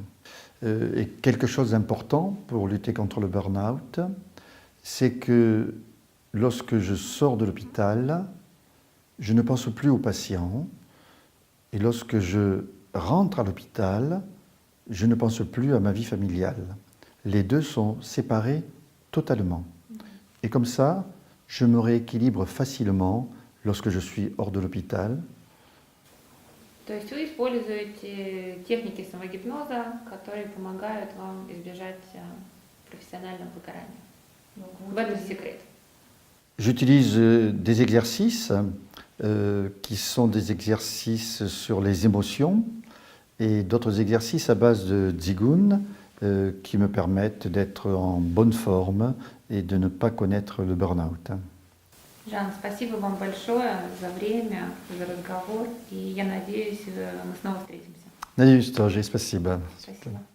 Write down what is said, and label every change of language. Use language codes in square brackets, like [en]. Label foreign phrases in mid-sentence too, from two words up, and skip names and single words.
[fr] Et quelque chose d'important pour lutter contre le burn-out, c'est que lorsque je sors de l'hôpital, je ne pense plus aux patients, et lorsque je rentre à l'hôpital, je ne pense plus à ma vie familiale. Les deux sont séparés totalement. Et comme ça, je me rééquilibre facilement lorsque je suis hors de l'hôpital. [ru] То есть вы используете техники самогипноза, которые помогают вам избежать профессионального выгорания. В этом секрет. [fr] J'utilise des exercices qui sont des exercices sur les émotions et d'autres exercices à base de Qigong qui me permettent d'être en bonne forme et de ne pas connaître le burn-out. [ru] Жан, спасибо вам большое за время, за разговор, и я надеюсь, мы снова встретимся. Надеюсь, тоже. Спасибо. Спасибо.